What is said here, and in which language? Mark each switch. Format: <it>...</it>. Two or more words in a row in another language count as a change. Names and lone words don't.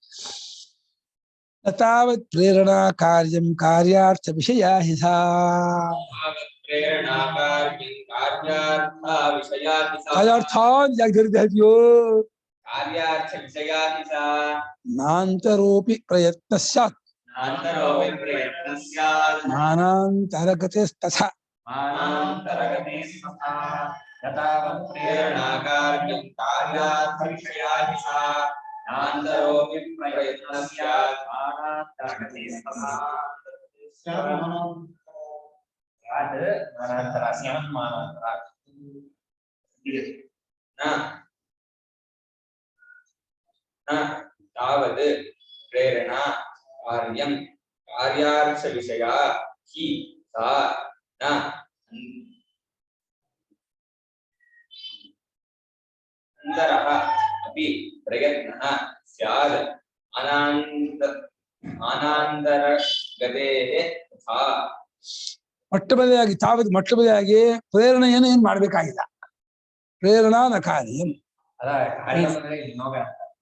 <sa>ತಾವತ್ ಪ್ರೇರಣಾ ಕಾರ್ಯಂ ಕಾರ್ಯಾರ್ಥ ವಿಷಯ ಹಿ ಸಾ. ಪ್ರೇರಣಾ ಕಾರ್ಯಂ ಕಾರ್ಯಾರ್ಥ ವಿಷಯಾತಿ ಸಾ.</sa> <kn>ಕಾರ್ಯಾರ್ಥ ಯಾಕೆ ಧರಿದ್ಯೋ?</kn> <sa>ಕಾರ್ಯಾರ್ಥ ವಿಷಯಾತಿ ಸಾ. ನಾಂತರೋಪಿ ಪ್ರಯತ್ನ ಸ್ಯಾತ್. ನಾಂತರೋಪಿ ಪ್ರಯತ್ನ ಸ್ಯಾತ್. ಮಾನಾಂತರಗತಸ್ತಥಾ. ಮಾನಾಂತರಗತೆ ತಥಾ. ಯಥಾವತ್ ಪ್ರೇರಣಾ ಕಾರ್ಯಂ ಕಾರ್ಯಾರ್ಥ ವಿಷಯಾತಿ ಸಾ. ನಾಂತರೋಪಿ ಪ್ರಯತ್ನ ಸ್ಯಾತ್. ಮಾನಾಂತರಗತೆ ತಥಾ. ಯಾತ್ ಮಾನಾಂತರ ಸ್ಯಾತ್ ಮಾನಾಂತರ. ತಾವದ್ ಪ್ರೇರಣಾ ಕಾರ್ಯಂ ಕಾರ್ಯಾರ್ಥ ವಿಷಯ ಹಿ ಸಾ ನ ಅಂತರಃ ಅಪಿ ಪ್ರಯತ್ನಃ ಸ್ಯಾದ್. ಅನಾಂತರಗತೇಃ ತಥಾ.</sa> <kn>ಮೊಟ್ಟಮೊದಲಾಗಿ ತಾವತ್ ಮೊಟ್ಟಮೊದಲಾಗಿ ಪ್ರೇರಣೆಯನ್ನು ಏನ್ ಮಾಡ್ಬೇಕಾಗಿಲ್ಲ.</kn> <sa>ಪ್ರೇರಣಾ ನ ಕಾರ್ಯಂ.</sa> <kn>ಅದ ಕಾರ್ಯ ಅಂದ್ರೆ ನಿಯೋಗ ಅಂತ.</kn>